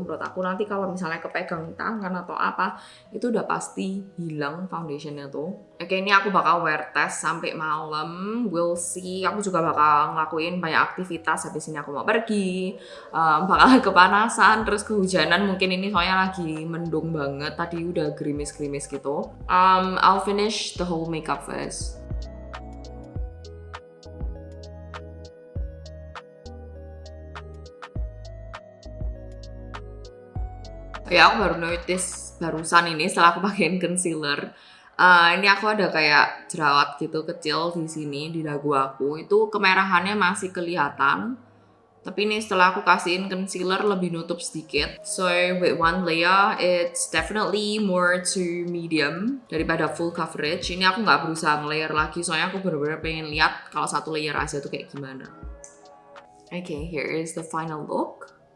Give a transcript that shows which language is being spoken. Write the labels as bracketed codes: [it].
[id] Menurut aku nanti kalau misalnya kepegang tangan atau apa, itu udah pasti hilang foundationnya tuh. Oke, ini aku bakal wear test sampai malam. [en] We'll see. [id] Aku juga bakal ngelakuin banyak aktivitas. Habis ini aku mau pergi, bakal kepanasan, terus kehujanan. Mungkin ini soalnya lagi mendung banget. Tadi udah gerimis-gerimis gitu. [en] I'll finish the whole makeup first. [id] Ya aku baru notice barusan ini setelah aku pakein concealer. Ini aku ada kayak jerawat gitu kecil di sini di dagu aku. Itu kemerahannya masih kelihatan. Tapi ini setelah aku kasihin concealer lebih nutup sedikit. [en] So with one layer, it's definitely more to medium daripada full coverage. [id] Ini aku nggak berusaha nge-layer lagi, soalnya aku bener-bener pengen lihat kalau satu layer aja tuh kayak gimana. [en] Okay, here is the final look.